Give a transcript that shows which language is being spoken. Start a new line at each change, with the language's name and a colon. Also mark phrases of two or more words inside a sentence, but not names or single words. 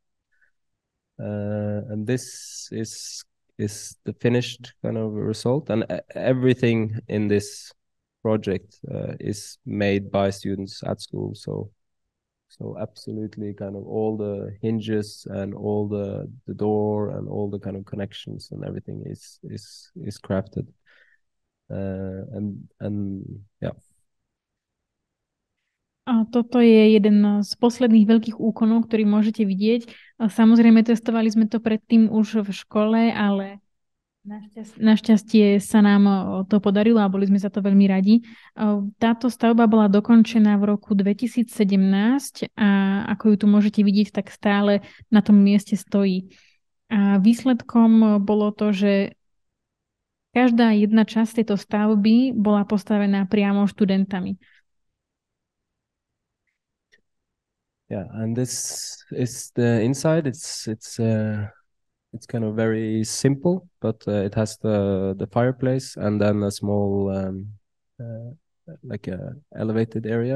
English: And this is the finished kind of result, and everything in this project is made by students at school. So absolutely kind of all the hinges and all the door and all the kind of connections and everything is crafted. And yeah.
Slovak: Toto je jeden z posledných veľkých úkonov, ktorý môžete vidieť. Samozrejme, testovali sme to predtým už v škole, ale Našťastie sa nám to podarilo a boli sme za to veľmi radi. Táto stavba bola dokončená v roku 2017 a ako ju tu môžete vidieť, tak stále na tom mieste stojí. A výsledkom bolo to, že každá jedna časť tejto stavby bola postavená priamo študentami.
English: Yeah, and this is the inside. It's kind of very simple, but it has the fireplace and then a small like a elevated area